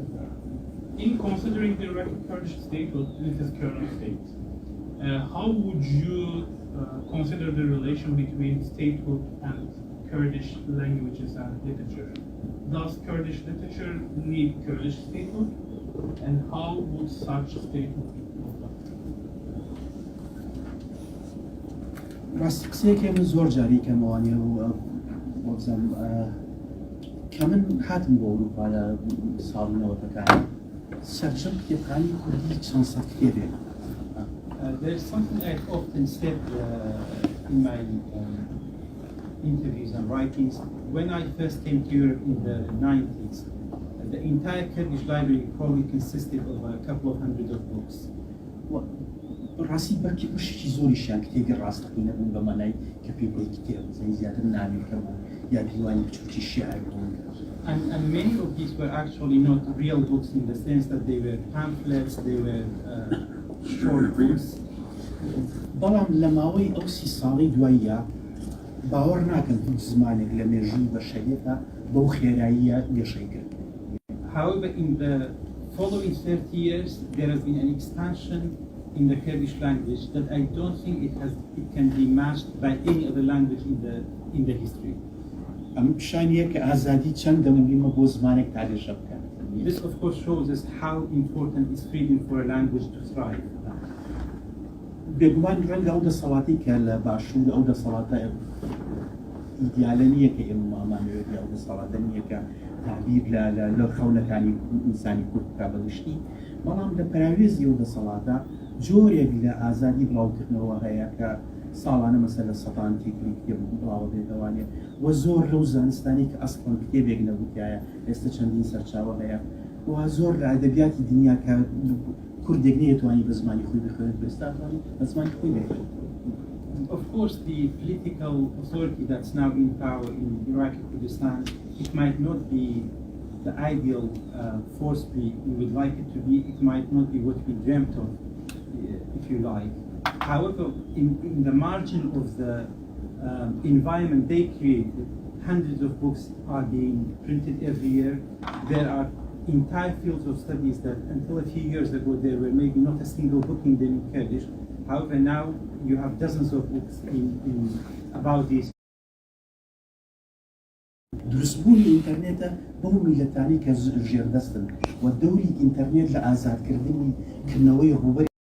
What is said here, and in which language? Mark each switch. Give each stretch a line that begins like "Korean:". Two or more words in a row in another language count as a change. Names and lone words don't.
English: In considering the Iraqi Kurdish statehood in its current state, how would you consider the relation between statehood and Kurdish languages and literature? Does Kurdish literature need Kurdish statehood? And how would such statehood look like?
Central Kurdish: ڕاستی قسەیەکێ من زۆر جاری کەمەوانێ بۆزم کە من هاتم بۆ ئەوروپا لە ساڵی نەوەتەکان سەرجەم کتێبخانی کوردی چەند سەد کتێبێک.
English: There's something I've often said in my interviews and writings. When I first came to Europe in the 90s, the entire Kurdish library probably consisted of a couple of hundred of books.
Central Kurdish: ڕاستی بەرکی بەشێکی زۆریشیان کتێبی ڕاستەقینە بوون بە مەنای کە پێ بڵی کتێب زیاتر ناویکە بوو یا دیوانی بچووکی شیعر بوون.
English: And many of these were actually not real books in the sense that they were pamphlets, they were short books.
Central Kurdish: بەڵام لە ماوەی ئەو 30 ساڵی دواییە باوەڕ ناکەم هیچ زمانێک لە مێژووی بەشەریەتە بەو خێراییە گەشەی کرد.
English: However, in the following 30 years, there has been an expansion in the Kurdish language that I don't think it can be matched by any other language in the history.
Central Kurdish: ئەم پیشانیە کە ئازادی چەندە مهمە بۆ زمانێک تاریخ بکەن.
English: This of course shows us how important is freedom for a language to thrive.
Central Kurdish: بێگومان ڕەنگە ئەو دەسەڵاتی کە لە باشوور ئەو دەسەڵاتە ئیدیالە نییە کە ئێمە مامانەوێت یا دەسەڵاتە نییە کە تعبیر لە خەونەکانی ئینسانی کورد بکا بەگشتی، بەڵام لە پراوێزی ئەو دەسەڵاتە جۆرێک لە ئازادی بڵاوکردنەوە هەیە کە ساڵانە مەسەر لە سەدان تێکری کتێب بڵاوە بێتەوانێ و زۆر لەو زانستانی کە ئەسڵن کتێبێک نەبووتایە ئێستا چەندین سەرچاوە هەیە و زۆر لە ئەدەبیاتی دنیا کە کوردێک نەیەتوانی بە زمانی خۆی بخوێنێت بێستاتوانی بە زمانی خۆی بخوێنێت.
English: Of course, the political authority that's now in power in Iraqi Kurdistan, it might not be the ideal force we would like it to be. It might not be what we dreamt of, if you like. However, in the margin of the environment they created, hundreds of books are being printed every year. There are entire fields of studies that until a few years ago there were maybe not a single book in them in Kurdish. However, now you have dozens of books about these.
Central Kurdish: دروستبوونی ئینتەرنێتە بەو میلەتانی کە ژێردەستن و دەوری ئینتەرنێت لە ئازادکردنی کردنەوەی ڕوبەری